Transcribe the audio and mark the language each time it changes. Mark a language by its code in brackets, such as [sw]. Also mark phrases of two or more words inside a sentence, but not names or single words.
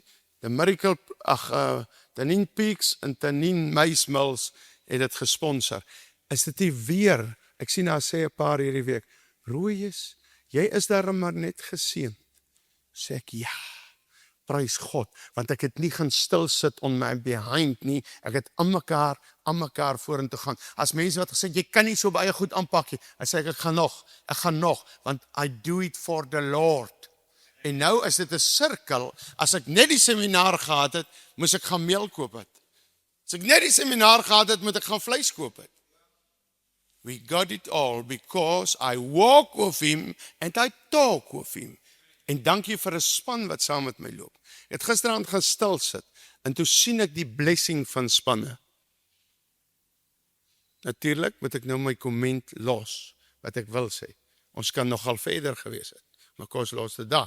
[af] The Miracle Tanin Peaks en Tanin Maize Mills het dit gesponsor. Is dit nie weer? Ek sien daar sê 'n paar hierdie week. Rooies, jy is daar maar net geseën. Sê ek ja. Prys God, want ek het nie gaan stil sit [en] on my behind [af] nie. Ek het aan mekaar vorentoe gaan. As mense wat gesê jy kan nie so baie goed aanpak nie. Ek sê ek gaan nog, want [en] I do it for the Lord. [af] En nou is dit 'n sirkel. As ek net die seminar gehad het, moes ek gaan meel koop het. As ek net die seminar gehad het, moet ek gaan vleis koop het. [en] We got it all because I walk with him and I talk with him. [af] En dankie vir 'n span wat saam met my loop. Ek het gisteraand gaan stil sit en toe sien ek die blessing van spanne. Natuurlik moet ek nou my komment los wat ek wil sê. Ons kan nogal verder gewees het, maar kos los dit daar.